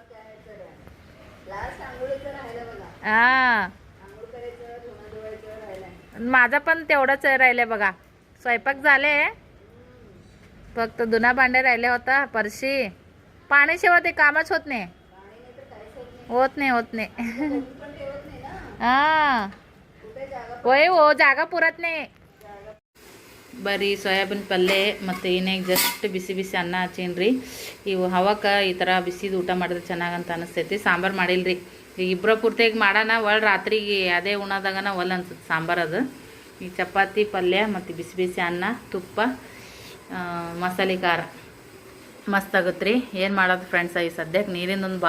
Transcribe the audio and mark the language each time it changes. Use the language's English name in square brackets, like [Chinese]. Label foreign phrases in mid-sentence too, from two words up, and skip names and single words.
[Marathi] हां माझा पण तेवढंच राहिले बघा स्वयंपाक झाले फक्त धुना भांडे राहिले होता परशी पाण्याशिवाय ते कामच होत नाही होत नाही हां होय हो जागा पुरत नाही [Kannada] ಬರೀ ಸೋಯಾಬೀನ್ ಪಲ್ಯ ಮತ್ತು ಏನಾಗ ಜಸ್ಟ್ ಬಿಸಿ ಬಿಸಿ ಅನ್ನ ಹಚ್ಚೀನಿ ಇವು ಹವಕ್ಕೆ ಈ ಥರ ಬಿಸಿದು ಊಟ ಮಾಡಿದ್ರೆ ಚೆನ್ನಾಗಂತ ಅನಿಸ್ತೈತಿ ಸಾಂಬಾರು ಮಾಡಿಲ್ರಿ ಈಗ ಇಬ್ಬರ ಪೂರ್ತಿಯಾಗಿ ಮಾಡೋಣ ಒಳ್ಳೆ ರಾತ್ರಿಗೆ ಅದೇ ಉಣ್ಣೋದಾಗನ ಒಲ್ಲ ಅನ್ಸುತ್ತೆ ಸಾಂಬಾರು ಅದು ಈಗ ಚಪಾತಿ ಪಲ್ಯ ಮತ್ತು ಬಿಸಿ ಬಿಸಿ ಅನ್ನ ತುಪ್ಪ ಮಸಾಲೆ ಖಾರ ಮಸ್ತ್ ಆಗುತ್ತೆ ರೀ ಏನು ಮಾಡೋದು ಫ್ರೆಂಡ್ಸ್ ಈ ಸದ್ಯಕ್ಕೆ ನೀರಿಂದೊಂದು